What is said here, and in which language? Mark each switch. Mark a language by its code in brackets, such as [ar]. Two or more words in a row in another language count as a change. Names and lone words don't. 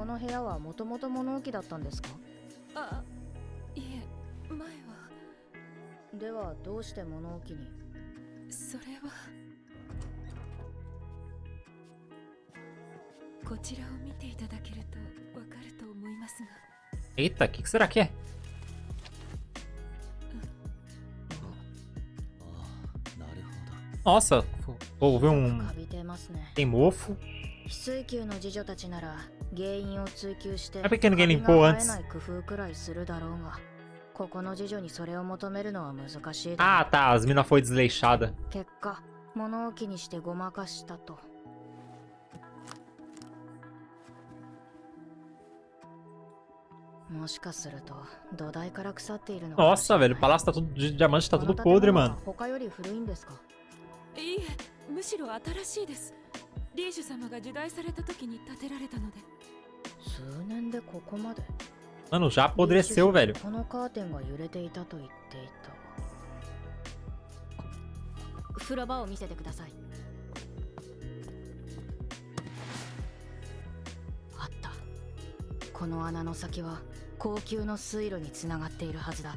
[ja] この部屋はもともと物置だったんですか？あ、いえ、前は。ではどうして物置に？それはこちらを見ていただけるとわかると思いますが。 [pt] Eita, o que será que é? Nossa, houve Tem mofo. É pequeno que limpou antes. Ah, tá, as mina foi desleixada. [ja] もしかすると土台から腐っているの。 [pt] Nossa, velho, o palácio tá tudo de diamante, tá tudo podre, mano. [ja] 他より古いんですか？いいえ、むしろ新しいです。リーシュ様が時代された時に建てられたので。数年でここまで。 [pt] Mano, já apodreceu, velho. [ja] このカーテンが揺れていたと言っていた。風呂場を見せてください。あった。この穴の先は高級の水路につながっているはずだ。